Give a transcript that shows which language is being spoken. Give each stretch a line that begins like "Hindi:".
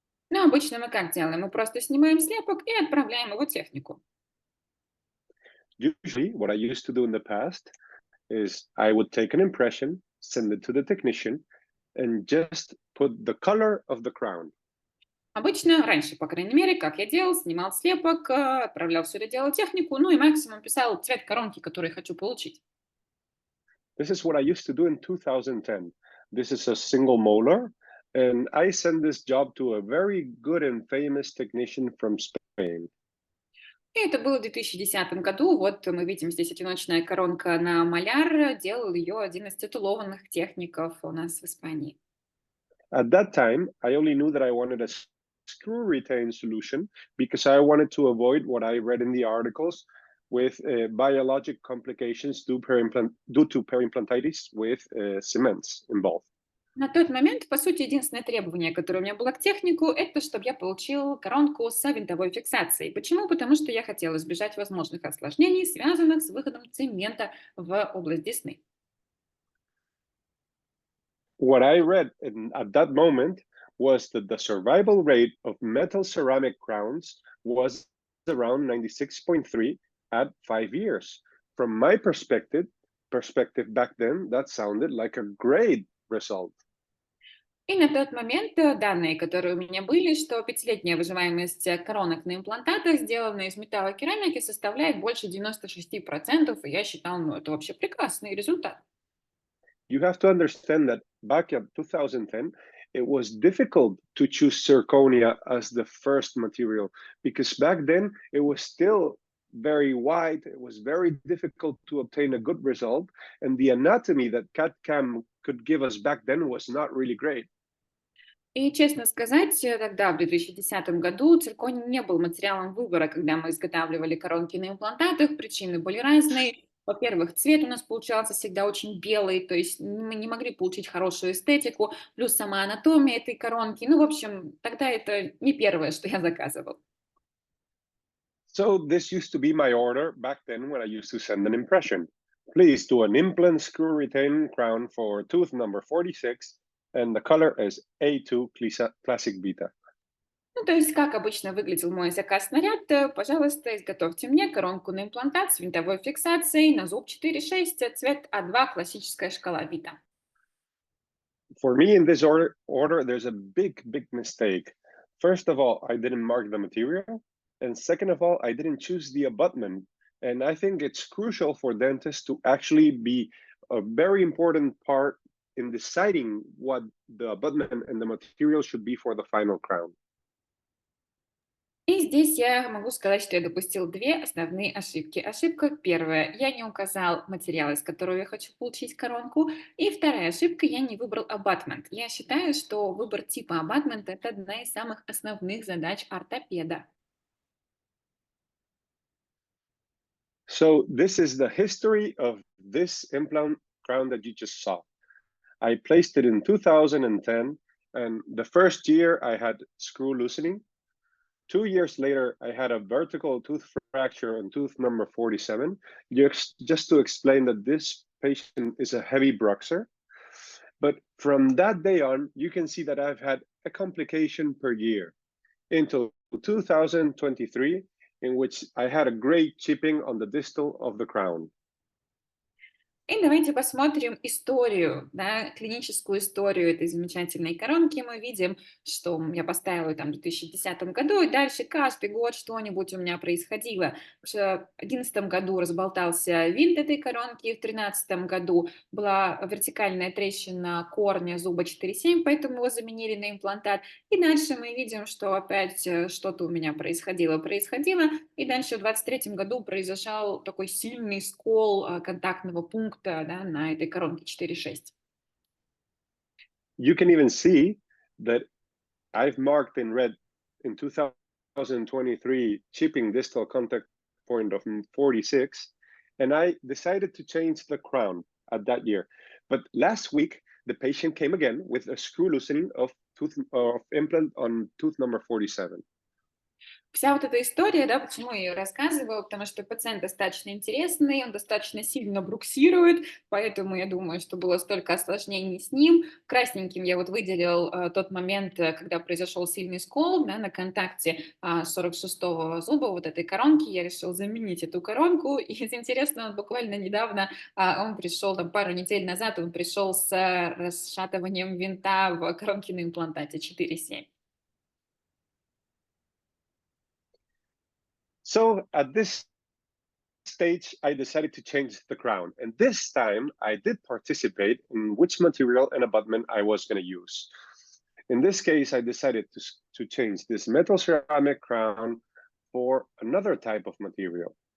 Russian: Но обычно мы как делаем? Мы просто снимаем слепок и отправляем его технику.
English: Usually, what I used to do in the past is I would take an impression, send it to the technician, and just put the color of the crown.
Russian: Обычно, раньше, по крайней мере, как я делал, снимал слепок, отправлял все это дело в технику, ну и максимум писал цвет коронки, который хочу получить.
English: This is what I used to do in 2010. This is a single molar, and I sent this job to a very good and famous technician from Spain.
Russian: И это было в 2010 году. Вот мы видим здесь одиночная коронка на маляр. Делал ее один из титулованных техников у нас в Испании.
English: At that time, I only knew that I wanted a screw retain solution because I wanted to avoid what I read in the articles with biologic complications due to perimplantitis with cements involved.
Russian: На тот момент, по сути, единственное требование, которое у меня было к технику, это чтобы я получил коронку с винтовой фиксацией. Почему? Потому что я хотела избежать возможных осложнений, связанных с выходом цемента в область десны.
English: What I read at that moment was that the survival rate of metal ceramic crowns was around 96.3 at 5 years. From my perspective back then, that sounded like a great result.
Russian: И на тот момент данные, которые у меня были, что пятилетняя выживаемость коронок на имплантатах, сделанные из металлокерамики, составляет больше 96%, и я считал, ну, это вообще прекрасный результат.
English: You have to understand that back in 2010, it was difficult to choose zirconia as the first material because back then it was still very white. It was very difficult to obtain a good result. And the anatomy that CAD-CAM could give us back then was not really great.
Russian: И, честно сказать, тогда, в 2010 году, цирконий не был материалом выбора, когда мы изготавливали коронки на имплантатах. Причины были разные. Во-первых, цвет у нас получался всегда очень белый, то есть мы не могли получить хорошую эстетику, плюс сама анатомия этой коронки. Ну, в общем, тогда это не первое, что я заказывал.
English: So this used to be my order back then when I used to send an impression. Please do an implant screw retain crown for tooth number 46, and the color is A2 Classic Beta.
Russian: Ну, то есть, как обычно выглядел мой заказ-снаряд, пожалуйста, изготовьте мне коронку на имплантат с винтовой фиксацией на зуб 4,6, цвет А2, классическая шкала Vita.
English: For me, in this order, there's a big mistake. First of all, I didn't mark the material. And second of all, I didn't choose the abutment. And I think it's crucial for dentists to actually be a very important part in deciding what the abutment and the material should be for the final crown.
Russian: И здесь я могу сказать, что я допустил две основные ошибки. Ошибка первая. Я не указал материал, из которого я хочу получить коронку. И вторая ошибка. Я не выбрал абатмент. Я считаю, что выбор типа абатмента– это одна из самых основных задач ортопеда.
English: So this is the history of this implant crown that you just saw. I placed it in 2010, and the first year I had screw loosening. 2 years later, I had a vertical tooth fracture on tooth number 47. Just to explain that this patient is a heavy bruxer. But from that day on, you can see that I've had a complication per year until 2023, in which I had a great chipping on the distal of the crown.
Russian: И давайте посмотрим историю, да, клиническую историю этой замечательной коронки. Мы видим, что я поставила ее там в 2010 году, и дальше каждый год что-нибудь у меня происходило. В 2011 году разболтался винт этой коронки, в 2013 году была вертикальная трещина корня зуба 4,7, поэтому его заменили на имплантат. И дальше мы видим, что опять что-то у меня происходило. И дальше в 2023 году произошел такой сильный скол контактного пункта, да, на этой коронке 4,6.
English: You can even see that I've marked in red in 2023 chipping distal contact point of 46, and I decided to change the crown at that year. But last week, the patient came again with a screw loosening of implant on tooth number 47.
Russian: Вся вот эта история, да, почему я ее рассказываю, потому что пациент достаточно интересный, он достаточно сильно бруксирует, поэтому я думаю, что было столько осложнений с ним. Красненьким я вот выделил тот момент, когда произошел сильный скол, да, на контакте 46-го зуба вот этой коронки. Я решил заменить эту коронку. И из интересного, буквально недавно он пришел, там пару недель назад, он пришел с расшатыванием винта в коронке на имплантате 4,7.
English: So at this stage, I decided to change the crown. And this time, I did participate in which material and abutment I was going to use. In this case, I decided to change this metal ceramic crown for another type of material.